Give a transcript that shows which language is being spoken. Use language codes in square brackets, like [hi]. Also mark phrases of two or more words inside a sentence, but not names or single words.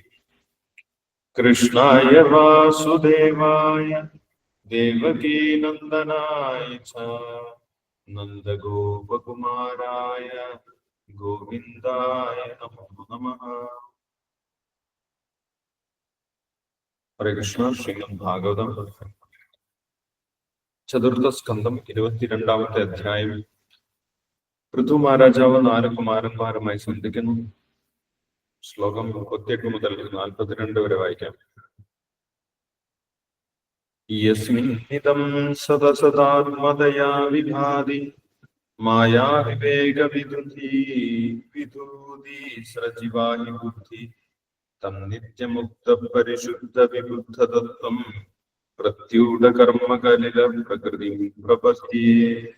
[sa] कृष्णाय वासुदेवाय देवकी नन्दनाय च नन्दगोपकुमाराय गोविन्दाय नमो नमः। हरे कृष्ण। [ml] श्रीमद् भागवतम ചതുർത്ഥ സ്കന്ധം 22-ാമത്തെ അധ്യായം. പൃഥു മഹാരാജാവ് 4 കുമാരന്മാരുമായി സന്ധിക്കുന്നു. ശ്ലോകം 38 മുതൽ 42 വരെ വായിക്കാം. [sa] യസ്മിന്നിദം സദസദാത്മദയാ വിഭാതി മായാ വിവേക വിദൂതി സ്രജിവാഹി ബുദ്ധി തം നിത്യമുക്ത പരിശുദ്ധ വിബുദ്ധ തത്വം പ്രത്യൂഢ കർമ്മകലില പ്രകൃതി പ്രപദ്യേ.